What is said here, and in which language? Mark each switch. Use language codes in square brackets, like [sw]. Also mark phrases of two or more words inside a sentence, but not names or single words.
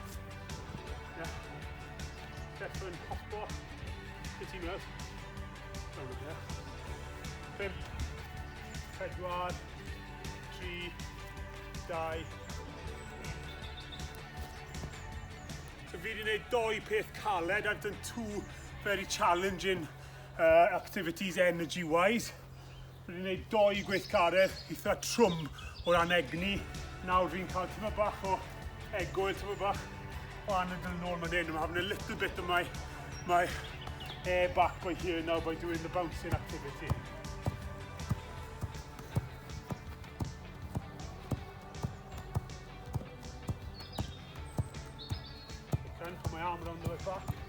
[en] Yeah. Stefan, hoppo. [cy] Cytu mewn. [en] Down there. 5, 4, 3, 2. [cy] So fi wedi gwneud 2 peth caled. [en] I've done 2 very challenging activities energy-wise. [cy] Fi wedi gwneud 2 gweithgaredd eitha trwm o ran egni. Nawr fi'n cael tyma bach o egwyl, tyma bach o anadl nôl man hyn. [en] I'm having a little bit of my air back by here now by doing the bouncing activity. Put my arm around my back.